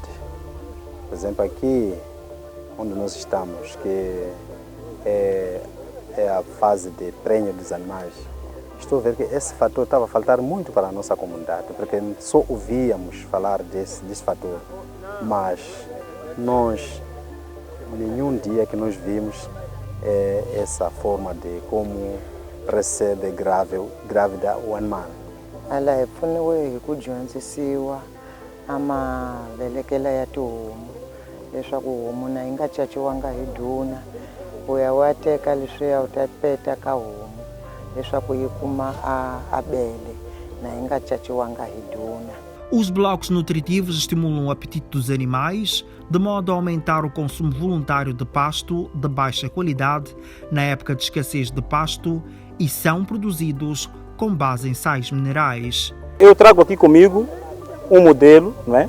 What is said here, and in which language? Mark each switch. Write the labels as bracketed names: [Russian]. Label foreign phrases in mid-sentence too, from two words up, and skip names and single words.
[Portuguese] Por exemplo, aqui onde nós estamos, que é a fase de prenha dos animais, estou a ver que esse fator estava a faltar muito para a nossa comunidade, porque só ouvíamos falar desse fator, mas nós, nenhum dia que nós vimos essa forma de como recebe grávida o animal. [Tsonga] Ala pfuniwe hi ku dyondzisiwa mavelekelo ya tihomu leswaku homu na yi nga caciwanga hi duna u ya wa teka leswiya u ta peta ka homu leswaku yi kuma a bele na yi nga caciwanga hi duna. [Portuguese] Os blocos nutritivos estimulam o apetite dos animais, de modo a aumentar o consumo voluntário de pasto de baixa qualidade na época de escassez de pasto e são produzidos com base em sais minerais. Eu trago aqui comigo um modelo, não é?